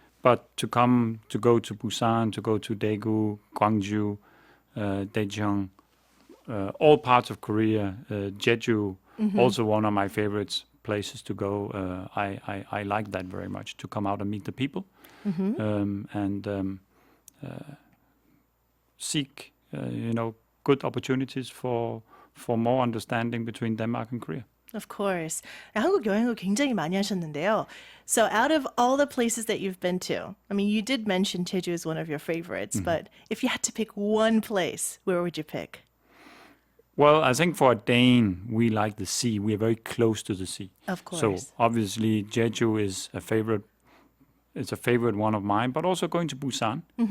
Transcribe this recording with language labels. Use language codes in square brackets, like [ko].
[en] But to go to Busan, to go to Daegu, Gwangju, Daejeon, all parts of Korea, Jeju, also one of my favorite places to go. I like that very much, to come out and meet the people and seek, good opportunities for more understanding between Denmark and Korea. Of course. [ko] 한국 여행을 굉장히 많이 하셨는데요. [en] So out of all the places that you've been to, I mean, you did mention Jeju is one of your favorites, but if you had to pick one place, where would you pick? Well, I think for a Dane, we like the sea. We are very close to the sea. Of course. So obviously, Jeju is a favorite. It's a favorite one of mine. But also going to Busan.